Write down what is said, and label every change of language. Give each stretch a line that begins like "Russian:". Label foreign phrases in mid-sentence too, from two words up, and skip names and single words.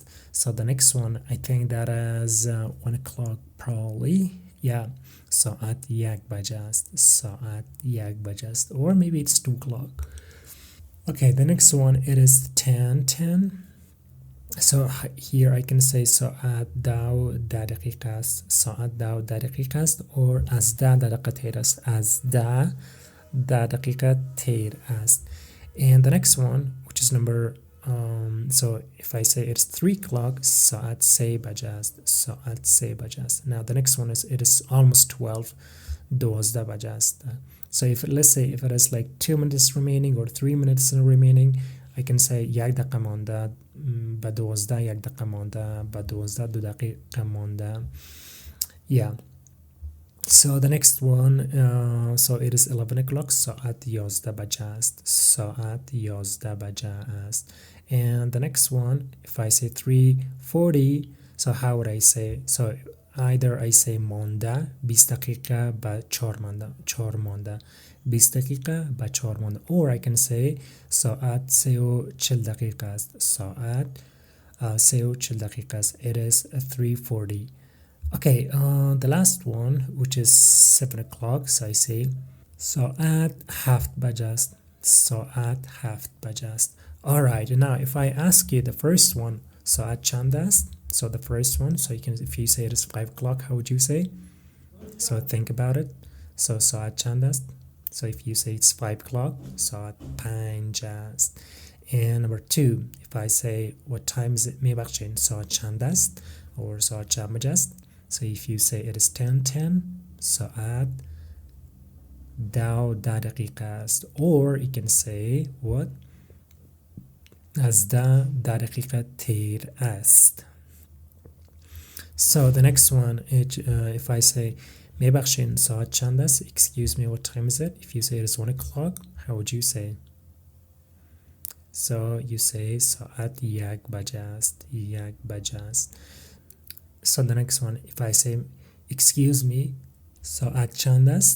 English: So the next one, I think that is 1 o'clock probably. Yeah.
Persian: ساعت 1 بجه است. ساعت 1 بجه است.
English: Or maybe it's 2 o'clock. Okay, the next one, it is 10:10. So here I can say
Persian: ساعت 10 دقیقه است. ساعت 10 دقیقه است or از 10 دقیقه تیر است. از 10 دقیقه تیر است.
English: And the next one, which is number so if I say it's 3 o'clock,
Persian: ساعت 3 بجه است. ساعت 3 بجه است.
English: Now the next one is it is almost 12.
Persian: 12 بجه است.
English: So if let's say if it is like 2 minutes remaining or 3 minutes remaining, I can say
Persian: 1 دقیقه مانده به 12 1 دقیقه مانده به 12 2 دقیقه مانده.
English: Yeah. So the next one, so it is 11 o'clock.
Persian: ساعت 11 بجه است. ساعت 11 بجه است.
English: And the next one, if I say 3:40, so how would I say? So either I say
Persian: مانده 20 دقیقه به 4 مانده 4 مانده 20 دقیقه به 4 مانده
English: or I can say
Persian: ساعت 3:40 دقیقه است. ساعت 3:40 دقیقه است.
English: It is 3:40. Okay, the last one, which is 7 o'clock, so I say
Persian: ساعت 7 بجه است.
English: ساعت 7 بجه است. Alright, now if I ask you the first one,
Persian: ساعت چند است?
English: So the first one, so you can, if you say it is 5 o'clock, how would you say? So think about it. So
Persian: ساعت چند است?
English: So if you say it's 5 o'clock,
Persian: ساعت 5 است.
English: And number two, if I say what time is it,
Persian: میبخشین ساعت چند است or ساعت چند بجه است.
English: So if you say it is 10:10,
Persian: ساعت 10 دقیقه است.
English: Or you can say what?
Persian: از 10 دقیقه تیر است.
English: So the next one, if I say
Persian: میبخشین ساعت چند است,
English: excuse me, what time is it? If you say it is 1 o'clock, how would you say? So you say
Persian: ساعت 1 بجه است. 1 بجه است.
English: So the next one, if I say excuse me,
Persian: ساعت چند است?